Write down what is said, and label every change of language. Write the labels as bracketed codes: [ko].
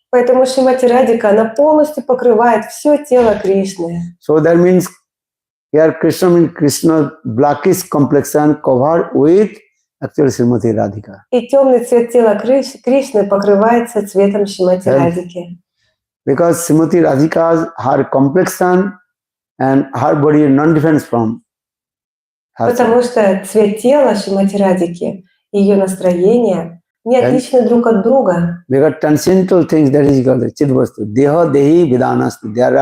[ru] Поэтому Шримати Радика, она полностью покрывает все тело Кришны. [en] So that means here Krishna blackish complexion covered with actually Srimati Radhika. [ru] И темный цвет тела Кришны покрывается цветом Шримати Радики. [en] Because Srimati Radhika, her complexion And her body is non-different from her. [ru] Потому что цвет тела Шримати Радхики и ее настроение не отличны друг от друга. [en] Because transcendental things, that is called Chidvastu. [sa] Deha Dehi Vidanastu.